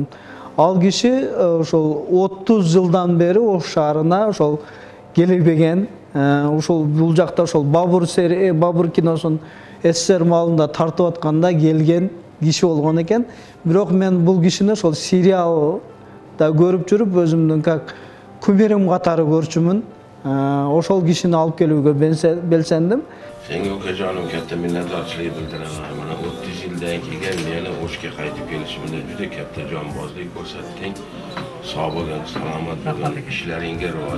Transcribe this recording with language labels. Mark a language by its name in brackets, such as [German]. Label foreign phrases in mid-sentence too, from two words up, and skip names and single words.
[Kyrgyz] Ал киши ошол 30 жылдан бери Ош шаарына ошол келбеген, ошол бул жакта ошол Бабур киносун СССР маалында тартып атканда келген киши болгон экен. Бирок мен бул кишини ошол сериалда көрүп жүрүп, өзүмдүн как кумирим катары көрчүмүн. Ошол кишини алып келүүгө белсендим. [Uzbek] Senga ukajonim katta minnatdorchilik bildiraman. Mana 30 yildan keyin meni O'shga qaytib kelishimda juda katta jonbozlik ko'rsatding. Sog' bo'lgin, salomat bo'lgin, ishlaringga rivoj.